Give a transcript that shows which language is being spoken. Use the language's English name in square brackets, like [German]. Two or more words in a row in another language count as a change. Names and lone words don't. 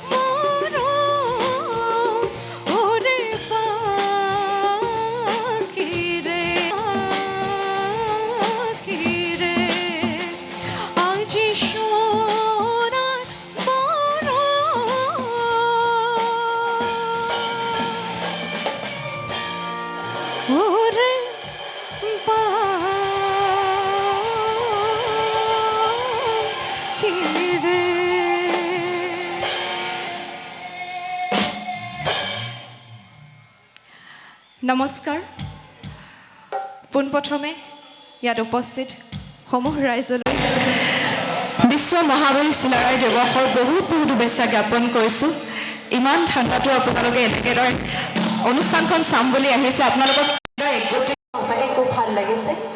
[Bangla] বরণ ওরে পাখিরে পাখিরে আজি সোনার বরণ ওরে পাখিরে [Assamese] নমস্কাৰ পোনপ্ৰথমে ইয়াত উপস্থিত সমূহ ৰাইজলৈ বিশ্ব মহাবীৰ চিলাৰায় দিৱসৰ বহুত শুভেচ্ছা জ্ঞাপন কৰিছোঁ ইমান ঠাণ্ডাটো আপোনালোকে এনেদৰে অনুষ্ঠানখন চাম বুলি আহিছে আপোনালোকক সঁচাকৈ খুব ভাল লাগিছে